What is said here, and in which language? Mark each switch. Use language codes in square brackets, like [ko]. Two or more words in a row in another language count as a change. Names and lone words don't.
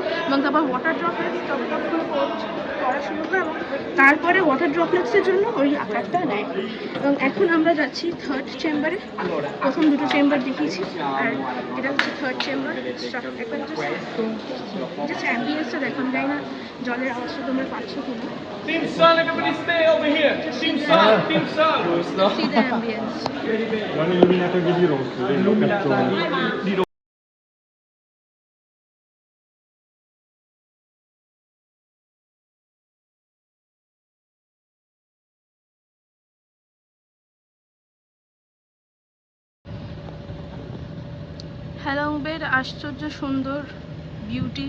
[bn] এবং তারপর [en] water droplets [bn] টপ টপ করে পড়া শুরু হয়, এবং তারপরে [en] water dropletsের [bn] জন্য ওই আকারটা নেয়। এবং এখন আমরা যাচ্ছি 3rd চেম্বারে। প্রথম দুটো চেম্বার দেখিয়েছি, আর এটা হচ্ছে 3rd চেম্বার। একবার [en] just ambienceটা [bn] দেখুন, যাই না জলের আওয়াজটা তোমরা পাচ্ছ কিনা। [en] Team Sun, everybody stay over here. Team Sun, Team Sun. See the ambience. [it] L'hanno illuminato anche di rosso, vedo cartone. [bn] হ্যালং বের আশ্চর্য সুন্দর বিউটি।